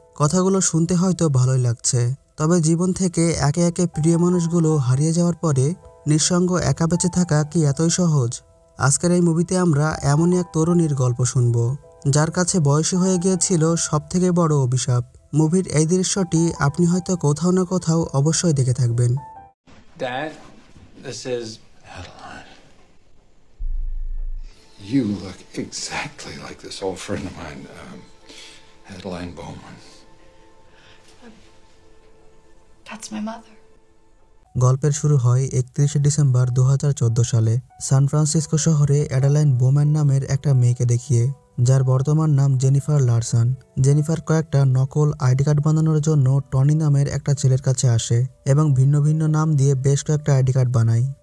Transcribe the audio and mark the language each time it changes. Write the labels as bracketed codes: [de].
[bn] কথাগুলো শুনতে হয়তো ভালোই লাগছে, তবে জীবন থেকে একে একে প্রিয় মানুষগুলো হারিয়ে যাওয়ার পরে নিঃসঙ্গ একা বেঁচে থাকা কি এতই সহজ? আজকের এই মুভিতে আমরা এমনই এক তরুণীর গল্প শুনব, যার কাছে বয়সী হয়ে গিয়েছিল সবথেকে বড় অভিশাপ। মুভির এই দৃশ্যটি আপনি হয়তো কোথাও না কোথাও অবশ্যই দেখে থাকবেন। [en] Dad, this is Adeline, you look exactly like this old friend of mine, Adeline Bowman. That's my mother. [bn] গল্পের শুরু হয় 31শে ডিসেম্বর 2014 সালে সান ফ্রান্সিসকো শহরে অ্যাডালাইন বোম্যান নামের একটা মেয়েকে দেখিয়ে, যার বর্তমান নাম জেনিফার লারসান। জেনিফার কয়েকটা নকল আইডি কার্ড বানানোর জন্য টনি নামের একটা ছেলের কাছে আসে এবং ভিন্ন ভিন্ন নাম দিয়ে বেশ কয়েকটা আইডি কার্ড বানায়।